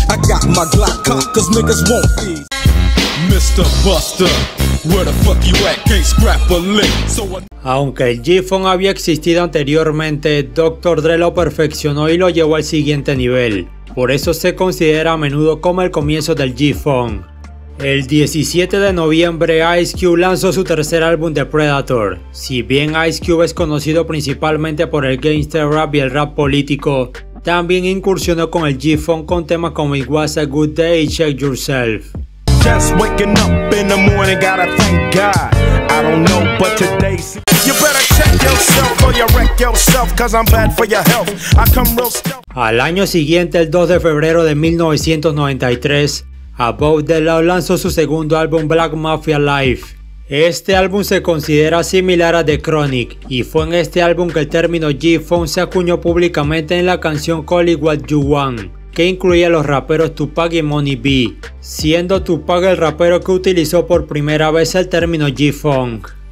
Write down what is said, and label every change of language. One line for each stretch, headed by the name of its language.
English: I got my Glock cocked 'cause niggas won't ease. Mr. Buster, where the fuck you at? Can't scrap a lick.
Spanish: Aunque el G-Funk había existido anteriormente, Dr. Dre lo perfeccionó y lo llevó al siguiente nivel. Por eso se considera a menudo como el comienzo del G-Funk. El 17 de noviembre, Ice Cube lanzó su tercer álbum The Predator. Si bien Ice Cube es conocido principalmente por el gangster rap y el rap político, también incursionó con el G-Funk con temas como It Was a Good Day y Check Yourself.
English: Just waking up in the morning, gotta thank God. I don't know, but today's you better check yourself or you wreck yourself, cause I'm bad for your health. I come real stealth.
Spanish: Al año siguiente, el 2 de febrero de 1993, Above the Law lanzó su segundo álbum Black Mafia Live. Este álbum se considera similar a The Chronic y fue en este álbum que el término G-Funk se acuñó públicamente en la canción Call It What You Want, que incluía a los raperos Tupac y Money B, siendo Tupac el rapero que utilizó por primera vez el término G-Funk.